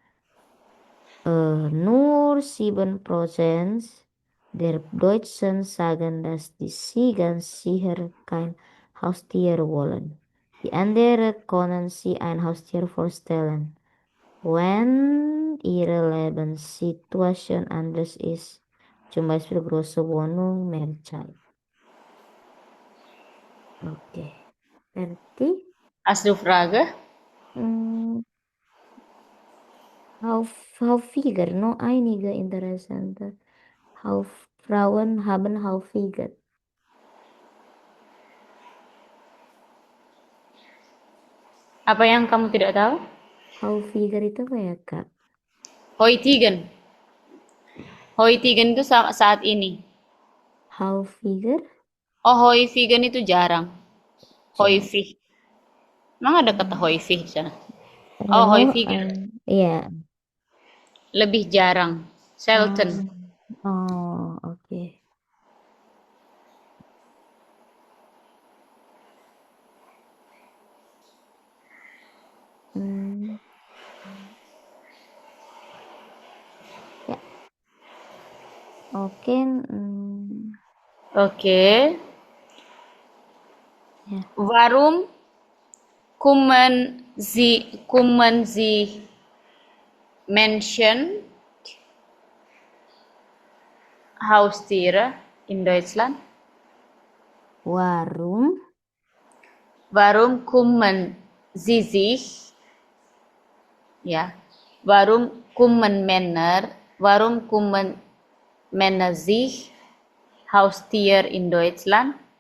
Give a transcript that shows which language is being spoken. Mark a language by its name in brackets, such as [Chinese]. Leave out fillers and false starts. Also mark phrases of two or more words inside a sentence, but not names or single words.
[German] Nur 7% der Deutschen sagen, dass sie ganz sicher kein Haustier wollen. Die anderen können sich ein Haustier vorstellen, wenn ihre Lebenssituation anders ist. Zum Beispiel große Wohnung, mehr Zeit. [Indonesian] Oke, berarti [German] Hast du Frage? Häufiger, noch einige interessante. Frauen haben häufiger. [Indonesian] Apa yang kamu tidak tahu? Häufiger itu apa ya, Kak? Heutigen. Heutigen itu saat ini. [German] Häufiger? [Indonesian] Oh, häufigen itu jarang. Häufig. Emang ada kata häufig di sana? [German] Oh, häufiger. [Indonesian] Iya. Lebih jarang. Selten. Oh, oke. Ya. Oke. Oke. Ya. [German] Warum kommen Sie Menschen Haustiere in Deutschland? Warum kommen Sie sich, ja, warum kommen Männer sich Haustier in Deutschland?